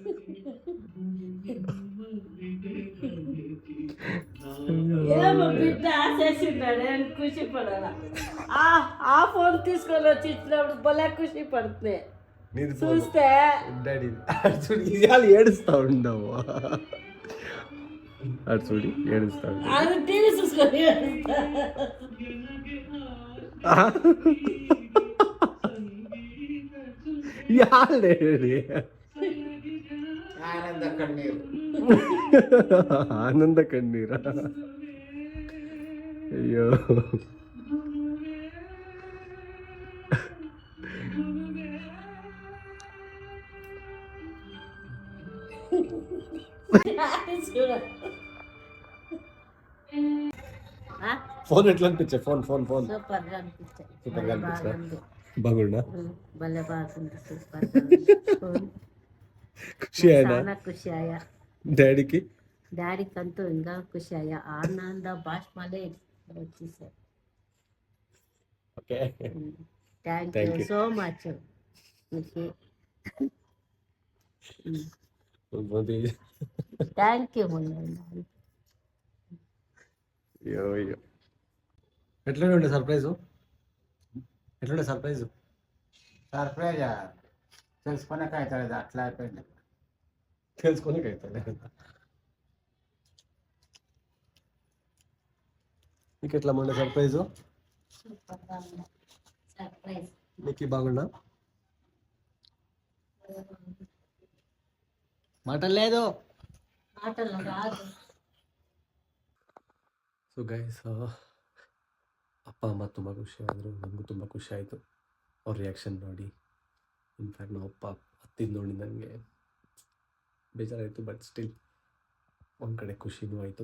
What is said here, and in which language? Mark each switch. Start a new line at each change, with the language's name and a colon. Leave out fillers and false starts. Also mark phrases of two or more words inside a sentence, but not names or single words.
Telugu: ఏమో బిడ్డ చేసింటాడు ఖుషి పడాల ఆ ఫోన్ తీసుకొని వచ్చి ఇచ్చినప్పుడు భలే ఖుషి పడుతుంది చూస్తే డాడీ చూడు ఇవాళ ఏడుస్తా ఉండవు అటు చూడి ఏడుస్తా అది టీవీ చూసుకొని
Kannada: ಯಾರು ಹೇಳಿ ಆನಂದ ಕಣ್ಣೀರು. ಆನಂದ ಕಣ್ಣೀರ. ಅಯ್ಯೋ
Telugu: ఫోన్ ఎట్లా అనిపించే? ఫోన్ సూపర్ గా అనిపించాయి. సూపర్ గా అనిపించా? బాగుంది. బాగుండా? భలే బాగుంది. సూపర్ ఖుషి అయినా చాలా ఖుషి అయ్యా. డాడీకి? డాడీకంತూ ఇంకా ఖుషి అయ్యా. ఆనంద బాష్మలే వచ్చేసారు. ఓకే,
English: థ్యాంక్ Thank యూ you. So much. Thank you.
Telugu: అయ్యో అయ్యో. ఎట్లా ఉండే సర్ప్రైజు? ఎట్లుండే సర్ప్రైజు? సర్ప్రైజ్ తెలుసుకున్నాక అవుతుంది, అట్లా అయిపోయింది. తెలుసుకోనికి అవుతుంది. నీకు ఎట్లా ఉండే సర్ప్రైజు? సర్ప్రైజ్. నీకు బాగుండా? మాటలు లేదు. మాటలు రాదు.
English: so guys,
Kannada: ಅಪ್ಪ ಅಮ್ಮ ತುಂಬ ಖುಷಿ ಆದರು, ನನಗೂ ತುಂಬ ಖುಷಿ ಆಯಿತು ಅವ್ರ ರಿಯಾಕ್ಷನ್ ನೋಡಿ. ಇನ್ಫ್ಯಾಕ್ಟ್ ನಾವು ಅಪ್ಪ ಹತ್ತಿದ್ದು ನೋಡಿ ನನಗೆ ಬೇಜಾರಾಯಿತು,
English: but still
Kannada: ಒಂದು ಕಡೆ ಖುಷಿನೂ ಆಯಿತು.